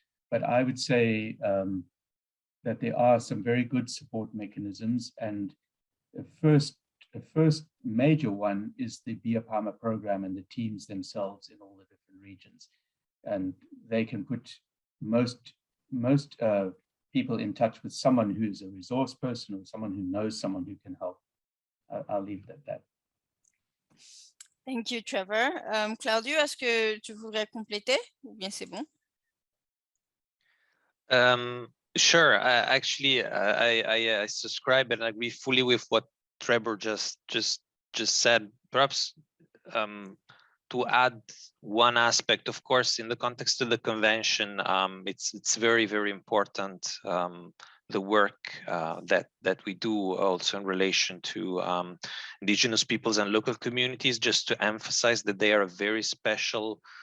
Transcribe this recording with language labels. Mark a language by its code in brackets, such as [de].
[en] But I would say that there are some very good support mechanisms, and the first major one is the BioPharma program and the teams themselves in all the different regions, and they can put most people in touch with someone who is a resource person or someone who knows someone who can help. I'll leave it at that. Thank you, Trevor. [fr] Claudio, est-ce que tu voudrais compléter ou bien c'est bon? [en] Sure. Actually, I subscribe and agree fully with what Trevor just said. Perhaps to add one aspect, of course, in the context of the convention, it's very, very important the work that we do also in relation to indigenous peoples and local communities, just to emphasize that they are a very special